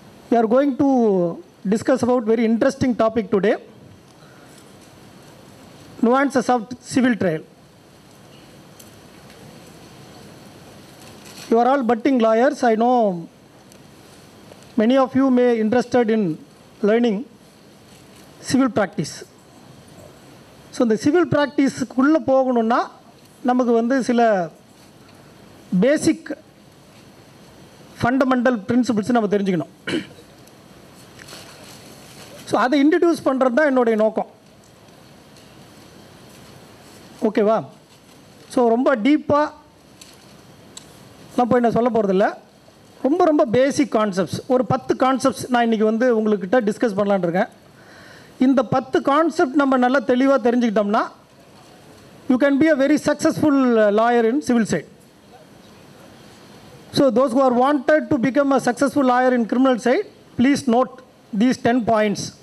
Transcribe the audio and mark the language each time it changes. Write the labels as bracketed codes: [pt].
[en] We are going to discuss about very interesting topic today, nuances of civil trial. You are all budding lawyers. I know many of you may be interested in learning civil practice. [ta] So இந்த civil ப்ராக்டிஸுக்குள்ளே போகணுன்னா நமக்கு வந்து சில பேசிக் fundamental principles நம்ம தெரிஞ்சுக்கணும். So அதை introduce பண்ணுறது தான் என்னுடைய நோக்கம். ஓகேவா? ஸோ ரொம்ப டீப்பாக நான் போய் நான் சொல்ல போகிறதில்ல. ரொம்ப ரொம்ப பேசிக் கான்செப்ட்ஸ், ஒரு 10 கான்செப்ட்ஸ் நான் இன்றைக்கி வந்து உங்கள்கிட்ட டிஸ்கஸ் பண்ணலான்னு இருக்கேன். இந்த 10 கான்செப்ட் நம்ம நல்லா தெளிவாக தெரிஞ்சுக்கிட்டோம்னா [en] You can be a very successful lawyer in civil side. So those who are wanted to become a successful lawyer in criminal side, please note these 10 points.